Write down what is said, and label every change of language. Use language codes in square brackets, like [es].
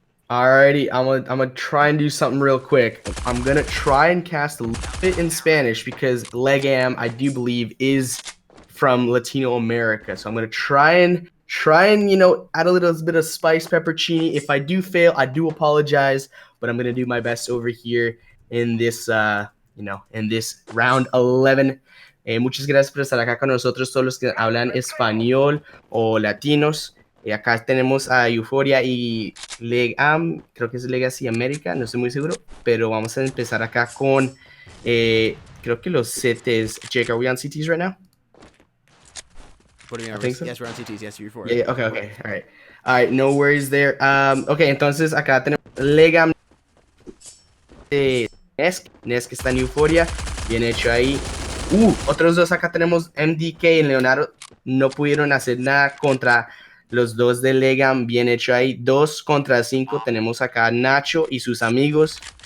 [en] Alrighty, I'm gonna try and do something real quick. I'm going to try and cast a little bit in Spanish because Lega EM, I do believe, is from Latino America. So I'm going to try and add a little bit of spice, peppercini. If I do fail, I do apologize, but I'm going to do my best over here in this, in this round 11. [es] Muchas gracias por estar acá con nosotros, todos los que hablan español o latinos. Acá tenemos a Euphoria y Lega EM, creo que es Lega América, no estoy muy seguro, pero vamos a empezar acá con, creo que los CTs. [en] Jake, are we on CTs right now? What do you mean? So. Yes, we're on CTs. Yes, Euphoria. Yeah, okay, all right, no worries there. [es] Okay, entonces acá tenemos Lega de Nesk está en Euphoria, bien hecho ahí. Otros dos acá tenemos MDK y Leonardo, no pudieron hacer nada contra los dos de Lega, bien hecho ahí. 2 contra 5 tenemos acá Nacho y sus amigos.